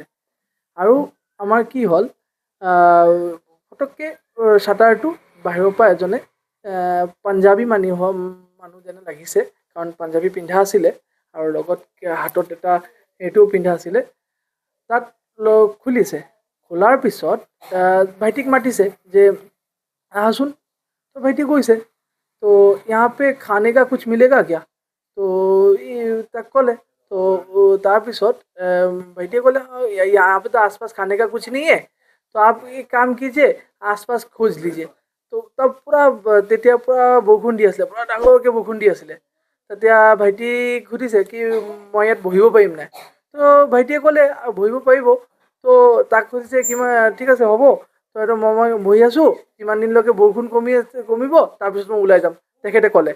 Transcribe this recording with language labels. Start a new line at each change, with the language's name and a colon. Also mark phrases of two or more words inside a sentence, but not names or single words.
Assamese: আৰু আমাৰ কি হ'ল, ফটককৈ শ্বাটাৰটো বাহিৰৰ পৰা এজনে পাঞ্জাবী মানুহ যেনে লাগিছে, কাৰণ পাঞ্জাবী পিন্ধা আছিলে আৰু লগত হাতত এটা এইটোও পিন্ধা আছিলে। তাত খুলিছে, খোলাৰ পিছত ভাইটিক মাতিছে যে আহাচোন। তো ভাইটি কৈছে, তো
Hindi: यहाँ पे खाने का कुछ मिलेगा क्या? तो
Assamese: তাক ক'লে।
Hindi: तो
Assamese: তাৰপিছত ভাইটিয়ে ক'লে
Hindi: यहाँ पे तो आसपास खाने का कुछ नहीं है, तो आप एक काम कीजिए, आसपास खोज लीजिए।
Assamese: তো তাত পূৰা তেতিয়া পূৰা বৰষুণ দি আছিলে, পূৰা ডাঙৰকৈ বৰষুণ দি আছিলে। তেতিয়া ভাইটিক সুধিছে কি মই ইয়াত বহিব পাৰিম নাই? তো ভাইটিয়ে ক'লে বহিব পাৰিব। তো তাক সুধিছে কিমান, ঠিক আছে হ'ব, তো এইটো মই বহি আছোঁ, কিমান দিনলৈকে বৰষুণ কমিব, তাৰপিছত মই ওলাই যাম, তেখেতে ক'লে।